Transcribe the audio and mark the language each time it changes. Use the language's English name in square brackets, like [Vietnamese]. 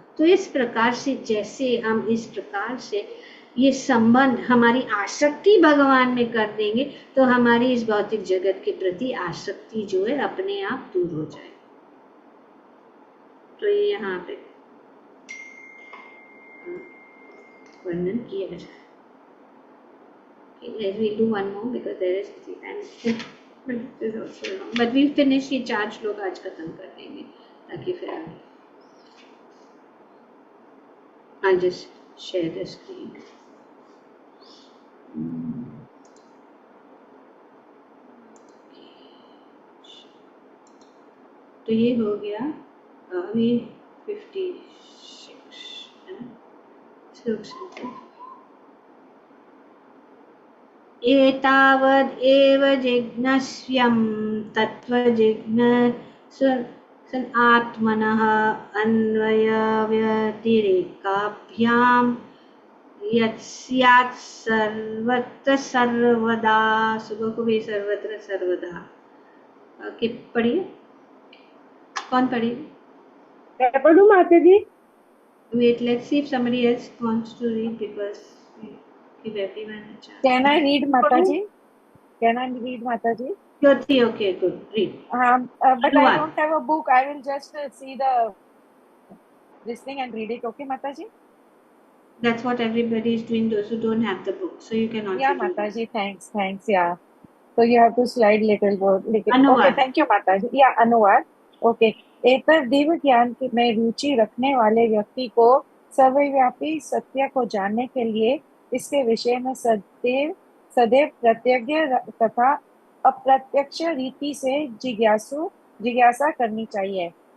[Hindi] तो इस प्रकार से जैसे हम इस प्रकार से ये संबंध, हमारी आसक्ति भगवान में कर देंगे तो हमारी इस भौतिक जगत के प्रति आसक्ति जो है अपने आप दूर हो जाए। तो ये यहाँ पे वर्णन किया जाए। [English] We'll do one more because there is and it is also long. But we'll finish [Hindi] ये 4 श्लोक आज खत्म कर देंगे ताकि फिर आगे। [English] I'll just share the screen. [Hindi] तो ये हो गया अभी 56 है ना श्लोक संख्या। [Sanskrit] एतावद् एव जिज्ञास्यं तत्त्वजिज्ञासन आत्मनः अन्वयव्यतिरेकाभ्यां यत् स्यात् सर्वत्र सर्वदा। [Hindi] सुबह को भी सर्वत्र सर्वदा के पढ़िए, कौन पढ़िए? मैं पढ़ूं माता जी? [English] Wait, let's see if somebody else wants to read because we give everyone a chance. Can I read mata ji? Can I read mata ji? Jyoti, okay, good, read. But I don't have a book. I will just see this thing and read it. Okay, mata ji? That's what everybody is doing. Those who don't have the book, so you can also Yeah, do [Hindi] माता [English] this. Ji, thanks. Yeah. So you have to slide little more. [Hindi] अनुवाद. [English] Okay, thank you mata ji. [Hindi] Yeah, अनुवाद. [English] Okay. [Hindi] एतद् दिव्य ज्ञान में रुचि रखने वाले व्यक्ति को सर्वव्यापी सत्य को जानने के लिए इसके विषय में सदैव प्रत्यक्ष तथा अप्रत्यक्ष रीति से जिज्ञासा करनी चाहिए।